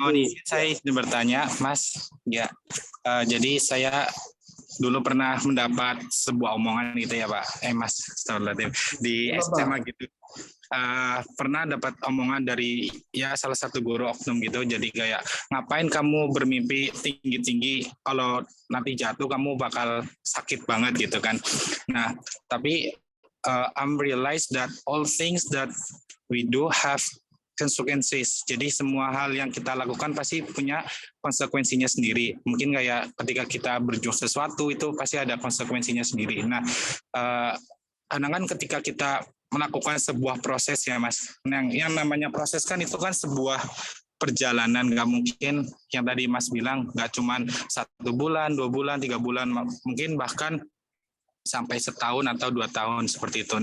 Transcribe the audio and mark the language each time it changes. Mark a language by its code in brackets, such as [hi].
[id] Mohon izin saya ingin bertanya, Mas. Ya. Jadi saya dulu pernah mendapat sebuah omongan gitu ya Pak. Mas, di SMA gitu. Pernah dapat omongan dari ya salah satu guru oknum gitu, jadi kayak ngapain kamu bermimpi tinggi-tinggi, kalau nanti jatuh kamu bakal sakit banget gitu kan. Nah tapi [en] I'm realize that all things that we do have consequences. [id] Jadi semua hal yang kita lakukan pasti punya konsekuensinya sendiri. Mungkin kayak ketika kita berjuang sesuatu itu pasti ada konsekuensinya sendiri. Nah kadang-kadang ketika kita melakukan sebuah proses ya Mas, yang namanya proses kan itu kan sebuah perjalanan, nggak mungkin yang tadi Mas bilang nggak cuma 1 bulan, 2 bulan, 3 bulan, mungkin bahkan sampai setahun atau 2 tahun seperti itu.